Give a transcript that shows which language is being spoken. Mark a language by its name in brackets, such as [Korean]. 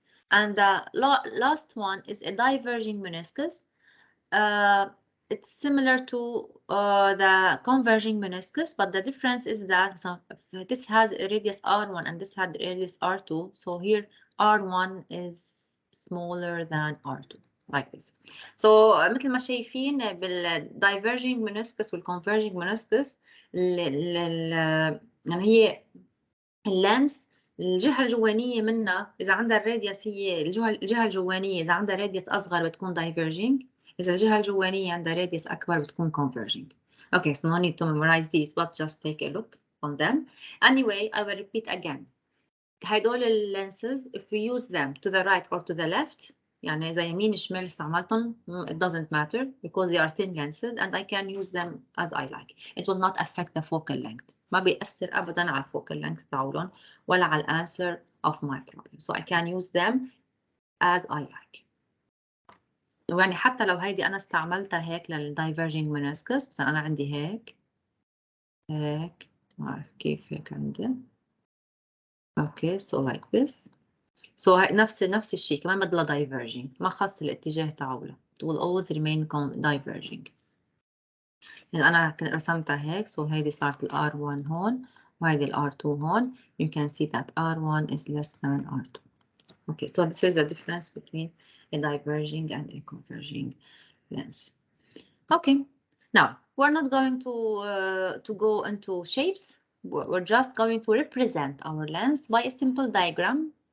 [English] And the last one is a diverging meniscus. It's similar to the converging meniscus, but the difference is that this has a radius R1 and this had radius R2. So here R1 is smaller than R2, like this. [Arabic] So مثل ما شايفين بالdiverging meniscus والconverging meniscus يعني هي اللينس الجهة الجوانية منها إذا عندها الراديوس هي الجهة الجوانية إذا عندها راديوس أصغر بتكون diverging. إذا الجهة الجوانية عندها radius أكبر بتكون converging. [English] Okay, so no need to memorize these, but just take a look on them. Anyway, I will repeat again. هدول lenses, if we use them to the right or to the left, [Arabic] يعني إذا يمين شمال استعملتهم, [English] it doesn't matter because they are thin lenses and I can use them as I like. It will not affect the focal length. [Arabic] ما بيأثر أبداً على focal length تاعولن ولا على [English] answer of my problem. So I can use them as I like. [Arabic] يعني حتى لو هيدي أنا استعملتها هيك للdiverging meniscus، مثلا أنا عندي هيك ما أعرف كيف هيك عندي [English] Okay, so like this. [Arabic] So نفس الشيء كمان بدها diverging، ما خص الاتجاه تاعولها. [English] It will always remain diverging. [Arabic] إذا أنا رسمتها هيك، so هيدي صارت ال R1 هون وهيدي ال R2 هون. [English] You can see that R1 is less than R2. Okay, so this is the difference between a diverging and a converging lens. Okay, now we're not going to go into shapes. We're just going to represent our lens by a simple diagram.